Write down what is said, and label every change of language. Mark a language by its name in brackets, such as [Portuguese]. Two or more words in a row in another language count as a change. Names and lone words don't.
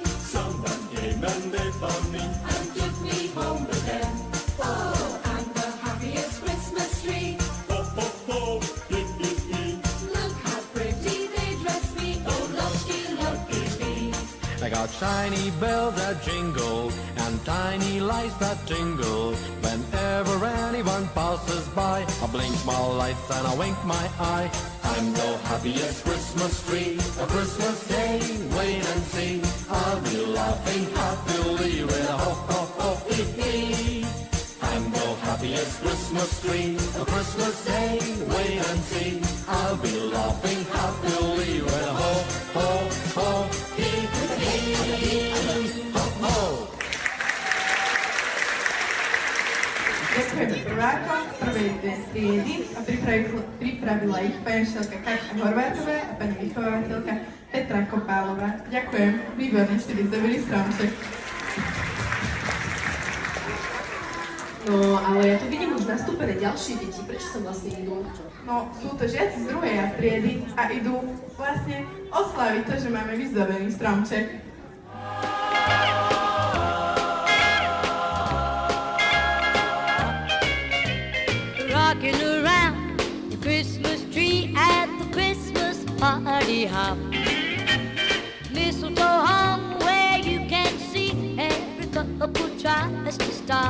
[English] Someone came and they found me. And took me home with them. Oh, I'm the happiest Christmas tree. Ho, ho, ho, hee, hee, hee. Look how pretty they dress me. Oh, lucky, lucky me. I got shiny bells that jingle and tiny lights that tingle. Whenever anyone passes by, I blink my lights and I wink my eye. I'm the happiest Christmas tree. A Christmas day, wait and see. I'll be laughing happily with a ho ho ho hee hee. I'm the happiest Christmas tree. A Christmas day, wait and see. I'll be laughing happily with a ho ho ho hee hee. Ho ho. [Slovak] Ďakujeme prvákom z prvej triedy a pripravila ich pani učiteľka Katka Horvátová a pani vychovávateľka Petra Kopálová. Ďakujem, výborne ste vyzdobili stromček. No, ale ja tu vidím už nastúpené ďalšie deti. Prečo sa vlastne idú? No, sú to žiaci z druhej triedy a idú vlastne oslaviť to, že máme vyzdobený stromček. [English] Rocking around the Christmas tree at the Christmas party hop. Mistletoe hung where you can see every couple tries to stop.